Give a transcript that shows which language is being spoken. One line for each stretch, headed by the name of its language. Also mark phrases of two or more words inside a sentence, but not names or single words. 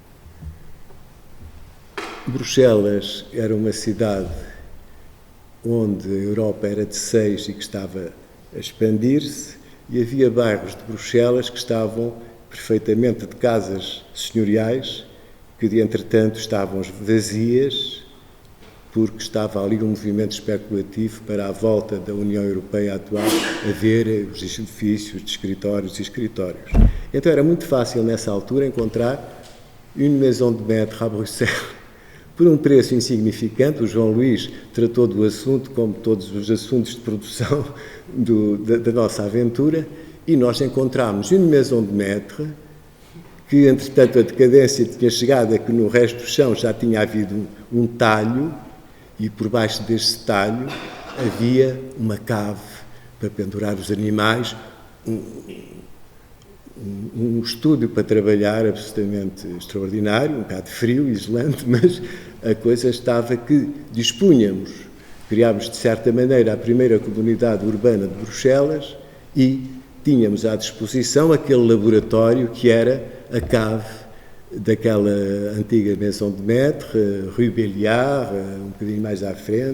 Portuguese: Bruxelas era uma cidade onde a Europa era de 6 e que estava a expandir-se, e havia bairros de Bruxelas que estavam perfeitamente de casas senhoriais, que, entretanto, estavam vazias, porque estava ali um movimento especulativo para a volta da União Europeia atual haver os edifícios de escritórios e escritórios. Então era muito fácil, nessa altura, encontrar
French: une maison de maître
Portuguese: à Bruxelas, por um preço insignificante. O João Luís tratou do assunto como todos os assuntos de produção da nossa aventura, e nós encontramos
French: une maison de maître,
Portuguese: que, entretanto, a decadência tinha chegado a que no resto do chão já tinha havido um talho, e por baixo deste talho havia uma cave para pendurar os animais, um estúdio para trabalhar absolutamente extraordinário, um bocado frio e gelante, mas a coisa estava que dispunhamos, criámos de certa maneira a primeira comunidade urbana de Bruxelas e tínhamos à disposição aquele laboratório que era a cave daquela antiga
French: Maison de Maître,
Portuguese: Rue Béliard, um bocadinho mais à frente.